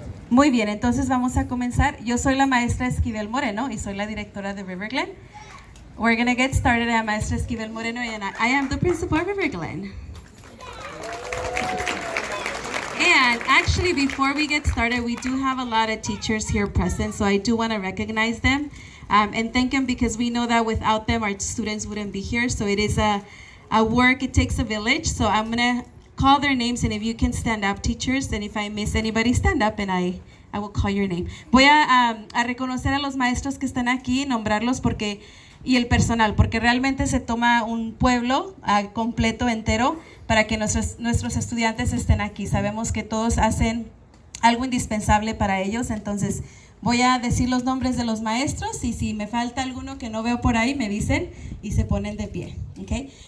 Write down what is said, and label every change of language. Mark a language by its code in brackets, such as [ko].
[es] Muy bien, entonces vamos a comenzar. Yo soy la maestra Esquivel Moreno y soy la directora de River Glen. [en] We're going to get started. I'm Maestra Esquivel Moreno and I am the principal of River Glen. And actually, before we get started, we do have a lot of teachers here present, so I do want to recognize them and thank them because we know that without them, our students wouldn't be here. So it is a work, it takes a village. So I'm going to call their names, and if you can stand up, teachers, and if I miss anybody, stand up and I will call your name. [es] Voy a reconocer a los maestros que están aquí, nombrarlos y el personal, porque realmente se toma un pueblo completo, entero, para que nuestros estudiantes estén aquí. Sabemos que todos hacen algo indispensable para ellos, entonces voy a decir los nombres de los maestros y si me falta alguno que no veo por ahí, me dicen y se ponen de pie. ¿Okay?